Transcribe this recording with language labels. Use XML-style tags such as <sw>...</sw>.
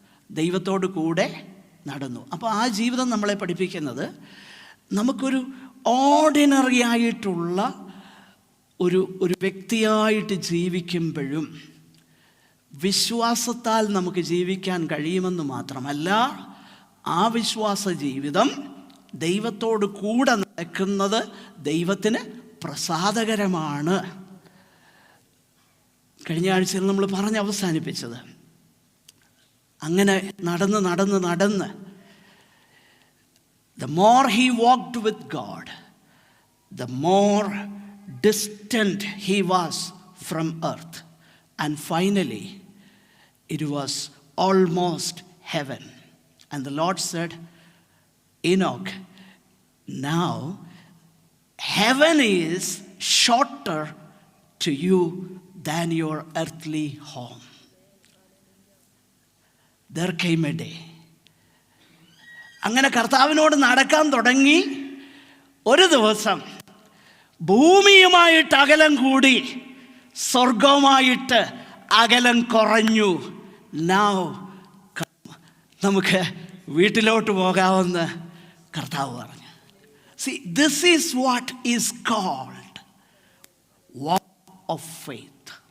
<ml>ദൈവത്തോട് കൂടെ നടന്നു. അപ്പോൾ ആ ജീവിതം നമ്മളെ പഠിപ്പിക്കുന്നത് നമുക്കൊരു ഓർഡിനറി ആയിട്ടുള്ള ഒരു വ്യക്തിയായിട്ട് ജീവിക്കുമ്പോഴും വിശ്വാസത്താൽ നമുക്ക് ജീവിക്കാൻ കഴിയുമെന്ന് മാത്രമല്ല, ആ വിശ്വാസ ജീവിതം ദൈവത്തോട് കൂടെ നടക്കുന്നത് ദൈവത്തിന് പ്രസാദകരമാണ്. കഴിഞ്ഞ ആഴ്ചയിൽ നമ്മൾ പറഞ്ഞ് അവസാനിപ്പിച്ചത് അങ്ങനെ നടന്ന്</ml> <en>the more he walked with God, the more distant he was from earth, and finally it was almost heaven. And the Lord said, Enoch, now heaven is shorter to you than your earthly home. There came a day.</en> <ml>അങ്ങനെ കർത്താവിനോട് നടക്കാൻ തുടങ്ങി. ഒരു ദിവസം ഭൂമിയുമായിട്ട് അകലം കൂടി, സ്വർഗവുമായിട്ട് അകലം കുറഞ്ഞു. Now നമുക്ക് വീട്ടിലോട്ട് പോകാമെന്ന് കർത്താവ് പറഞ്ഞു.</ml> <en>See, this is what is called walk of faith.</en>